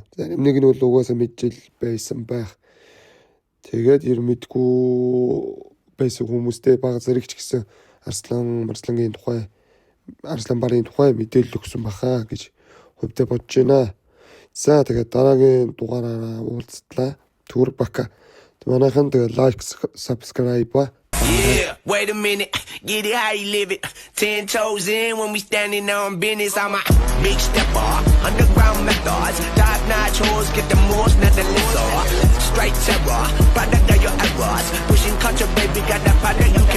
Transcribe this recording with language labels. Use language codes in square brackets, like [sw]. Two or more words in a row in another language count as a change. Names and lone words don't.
[mn] Зарим нэг нь бол угаасаа мэджил байсан байх. Тэгээд ер мэдгүй байсан хүмүүстэй бага зэрэгч гэсэн арслангийн тухай Арсланбарын тухай мэдээлэл өгсөн баха гэж хувьдаа бодож байна. За тэгээд дараагийн дугаараараа уулзтлаа. Түр бака. Манайхан тэгээд лайк, subscribe ба. [en] Yeah, wait a minute, get it how you live it. 10 toes in when we standing on business. I'm a big stepper, underground methods. Top notch hoes, get the most, not the lesser. Straight terror, product of your errors. Pushing culture, baby, got that product